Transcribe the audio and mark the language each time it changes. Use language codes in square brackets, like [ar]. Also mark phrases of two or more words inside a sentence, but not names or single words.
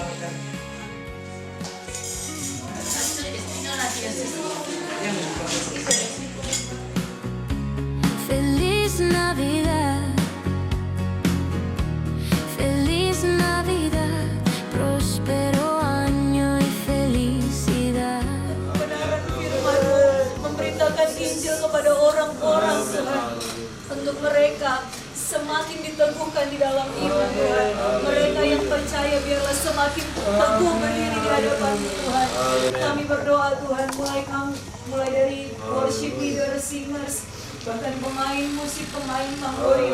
[es] Feliz Navidad, feliz Navidad, próspero año y felicidad. [id] Kebenaran firman-Mu memberitakan Injil kepada orang-orang Tuhan, untuk mereka semakin diteguhkan di dalam iman Tuhan. Mereka yang percaya biarlah semakin teguh berdiri di hadapan Tuhan. Kami berdoa Tuhan, mulai dari [en] worship leader, [id] singers, bahkan pemain musik, pemain tamburi.